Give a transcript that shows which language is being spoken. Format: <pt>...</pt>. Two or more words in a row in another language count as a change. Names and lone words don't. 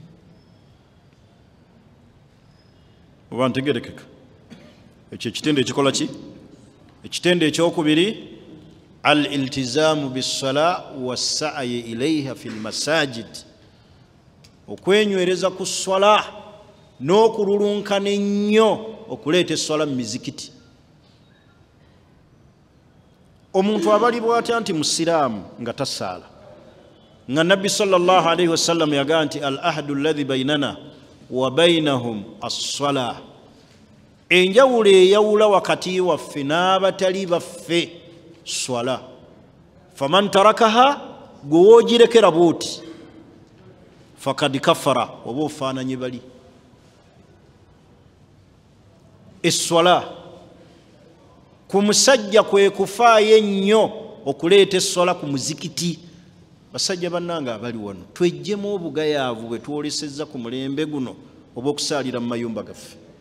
<lg>oba ntegerekeka ekyo ekitende ekikola ki ekitende ekyokubiri</lg> <ar>الالتزام بالصلاة والسعي إليها في المساجد</ar> <lg>okwenywereza ku swala n'okululunkana ennyo okuleeta esswala mu mizikiti omuntu abalibwa atya nti musiraamu nga tasaala nga nabbi</lg> <ar>صلى الله عليه وسلم</ar> <lg>yagaa nti</lg> <ar>العهد الذي بيننا وبينهم الصلاة</ar> <lg>enjawulo eyawula wakati waffe n'abatali baffe swala</lg> <ar>فمن تركها</ar> <lg>gwe woogirekera bwoti</lg> <ar>فقد كفر</ar> <lg>oba ofaananye bali esswala ku musajja kwe kufaayo ennyo okuleeta esswala ku muzikiti basajja bannange abali wano twejjemu obugayaavu bwe twolesezza ku mulembe guno oba okusaalira mu mayumba gaffe</lg>